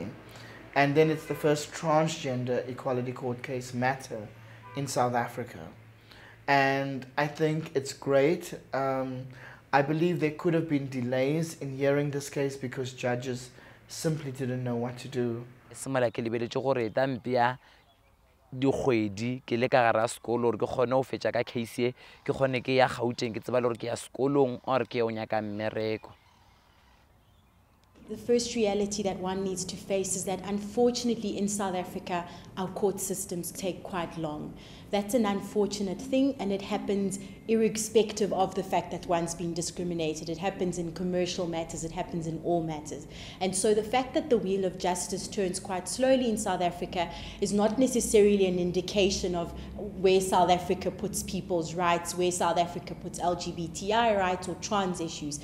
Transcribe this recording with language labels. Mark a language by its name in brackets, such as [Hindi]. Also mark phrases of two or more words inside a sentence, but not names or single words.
[English] And then it's the first transgender equality court case matter in South Africa. And I think it's great. I believe there could have been delays in hearing this case because judges simply didn't know what to do. [Northern Sotho] Dikgwedi ke le ka gara sekolo gore ke kgone go fetša ka case e ke kgone ke ya Gauteng ke tseba le gore ke ya sekolong or ke o nyaka mmereko. [English] The first reality that one needs to face is that unfortunately in South Africa our court systems take quite long. That's an unfortunate thing, and it happens irrespective of the fact that one's been discriminated. It happens in commercial matters, it happens in all matters. And so the fact that the wheel of justice turns quite slowly in South Africa is not necessarily an indication of where South Africa puts people's rights, where South Africa puts LGBTI rights or trans issues.